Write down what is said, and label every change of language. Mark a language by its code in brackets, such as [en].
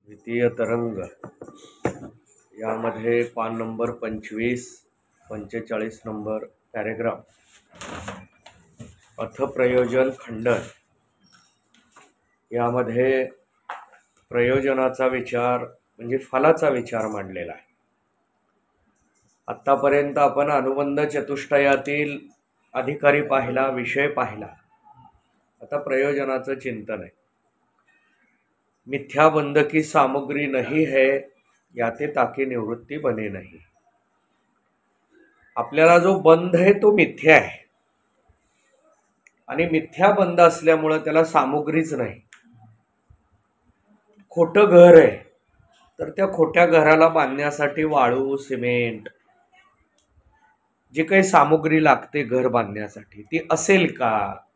[mr] द्वितीय तरंग यामध्ये पान नंबर 25, 45 नंबर पॅरेग्राफ अर्थप्रयोजन खंडन यामध्ये प्रयोजनाचा विचार म्हणजे फलाचा विचार मांडलेला आहे। आतापर्यंत आपण अनुबंध चतुष्टयातील अधिकारी पाहिला, विषय पाहिला। आता प्रयोजनाचं चिंतन आहे। [hi] मिथ्या बंध की सामग्री नहीं है याते ताकी निवृत्ती बने नहीं। [mr] आपल्याला जो बंध आहे तो मिथ्या आहे आणि मिथ्या बंध असल्यामुळे त्याला सामग्रीच नाही। खोटं घर आहे तर त्या खोट्या घराला बांधण्यासाठी वाळू, सिमेंट जी काही सामग्री लागते घर बांधण्यासाठी ती असेल का?